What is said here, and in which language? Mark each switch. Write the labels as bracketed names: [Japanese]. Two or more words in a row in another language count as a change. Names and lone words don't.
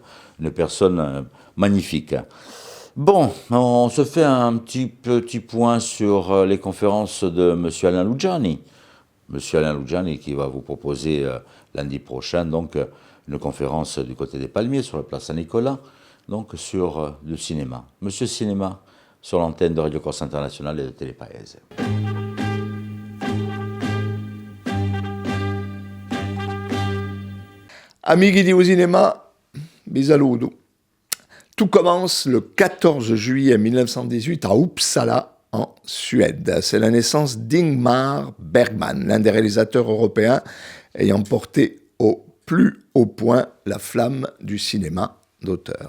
[French] Une personne magnifique. Bon, on se fait un petit point sur les conférences de M. Alain Luciani. M. Alain Luciani qui va vous proposer lundi prochain donc une conférence du côté des Palmiers sur la place Saint-Nicolas, donc sur le cinéma. Monsieur Cinéma, sur l'antenne de Radio Corse Internationale et de Télé Paese. [Corsican] Amici di Usinema, vi saluto. [French] Tout commence le 14 juillet 1918 à Uppsala, en Suède. C'est la naissance d'Ingmar Bergman, l'un des réalisateurs européens ayant porté au plus haut point la flamme du cinéma d'auteur.